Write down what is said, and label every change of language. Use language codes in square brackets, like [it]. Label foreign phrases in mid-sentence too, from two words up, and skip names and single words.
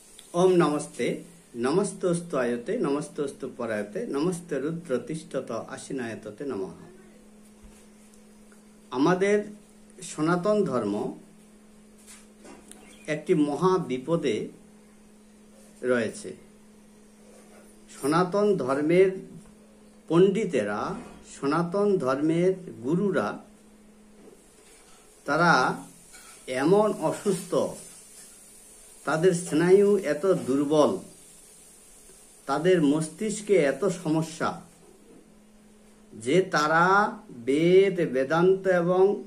[sa] ओम नमस्ते नमस्तोस्तु आयते नमस्तोस्तु परायते नमस्ते रुद्र तिष्ठत आशीनायतते नमः। [bn] আমাদের সনাতন ধর্ম একটি মহা বিপদে রয়েছে। সনাতন ধর্মের পণ্ডিতেরা, সনাতন ধর্মের গুরুরা, তারা এমন অসুস্থ, তাদের স্নায়ু এত দুর্বল, তাদের মস্তিষ্কে এত সমস্যা যে তারা বেদ, বেদান্ত এবং